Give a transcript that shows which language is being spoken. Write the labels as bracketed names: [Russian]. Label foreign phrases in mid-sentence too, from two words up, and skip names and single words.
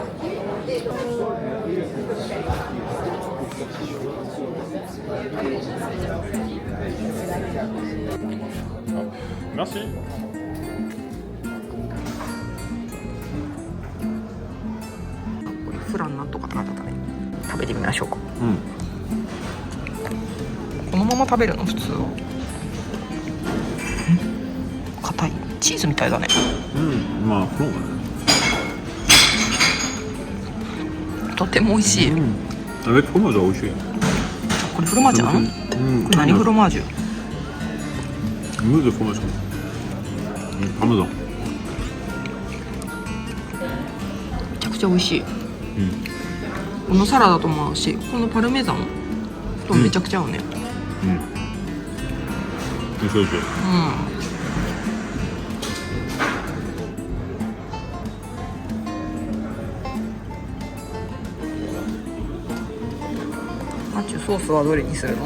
[French] Merci. [Japanese] フランなんとかなったね。食べてみましょうか。うん。このまま食べるの普通は。硬い。チーズみたいだね。まあそうだね。とても美味しい。 [French] avec fromage [Japanese] 美味しい。これフロマージュなの？これ何フロマージュ [French] ？Mousse de fromage. Parmesan. [Japanese] めちゃくちゃ美味しい。このサラダとも合うし、このパルメザンとめちゃくちゃ合うね。美味しい美味しい。マチュソースはどれにするの？